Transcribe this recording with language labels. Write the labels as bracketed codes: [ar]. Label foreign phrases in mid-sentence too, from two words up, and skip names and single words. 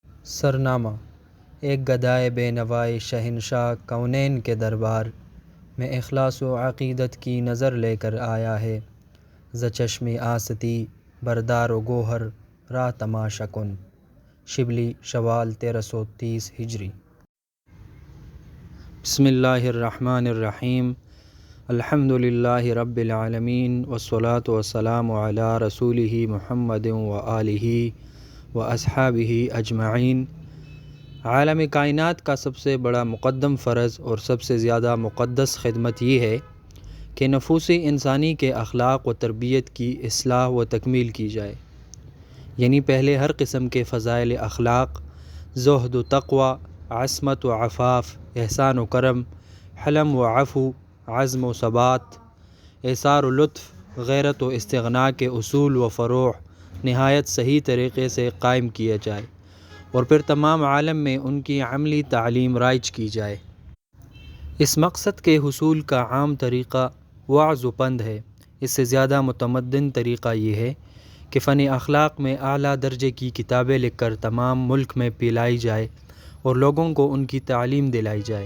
[ur] سرنامہ: ایک گدائے بے نوائے شہنشاہ کونین کے دربار میں اخلاص و عقیدت کی نظر لے کر آیا ہے۔ [fa] ز چشم آستی بردار و گوہر راہ تماشا کن۔ [ur] شبلی، شوال 1330 ہجری۔ [ar] بسم اللہ الرحمن الرحیم۔ الحمد للہ رب العالمین والصلاة والسلام علی رسولہ محمد وآلہ واصحابہ اجمعین۔ [ur] عالم کائنات کا سب سے بڑا مقدم فرض اور سب سے زیادہ مقدس خدمت یہ ہے کہ نفوس انسانی کے اخلاق و تربیت کی اصلاح و تکمیل کی جائے، یعنی پہلے ہر قسم کے فضائل اخلاق، زہد و تقوی، عصمت و عفاف، احسان و کرم، حلم و عفو، عزم و ثبات، ایثار و لطف، غیرت و استغنا کے اصول و فروع نہایت صحیح طریقے سے قائم کیا جائے، اور پھر تمام عالم میں ان کی عملی تعلیم رائج کی جائے۔ اس مقصد کے حصول کا عام طریقہ وعظ و پند ہے۔ اس سے زیادہ متمدن طریقہ یہ ہے کہ فن اخلاق میں اعلیٰ درجے کی کتابیں لکھ کر تمام ملک میں پھیلائی جائے اور لوگوں کو ان کی تعلیم دلائی جائے۔